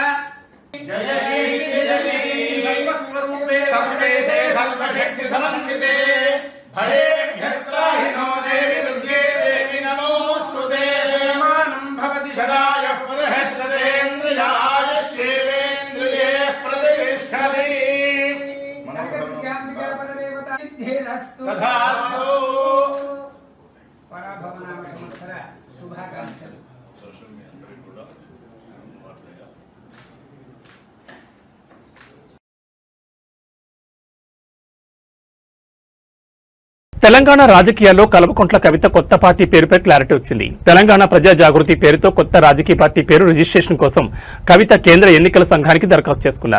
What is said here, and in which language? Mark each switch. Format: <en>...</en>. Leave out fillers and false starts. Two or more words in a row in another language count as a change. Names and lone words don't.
<sa>जय जय सर्वस्वरूपे सर्वेशे सर्वशक्ति समन्विते भयेभ्यस्त्राहिनो देवि दुर्गे देवि नमोऽस्तुते शयमानं भवति शरायः पुनः सदेन्द्रियाय शिवेन्द्रिये प्रतिष्ठति नगरविद्याम्बिका परदेवता सिद्धिरस्तु तथास्तु</sa> <te>పరాభవనామ సంవత్సర శుభాకాంక్షలు। తెలంగాణ రాజకీయాల్లో కల్వకుంట్ల కవిత కొత్త పార్టీ పేరుపై క్లారిటీ వచ్చింది. తెలంగాణ ప్రజా జాగృతి పేరుతో కొత్త రాజకీయ పార్టీ పేరు రిజిస్ట్రేషన్ కోసం కవిత కేంద్ర ఎన్నికల సంఘానికి దరఖాస్తు చేసుకున్నారు.</te>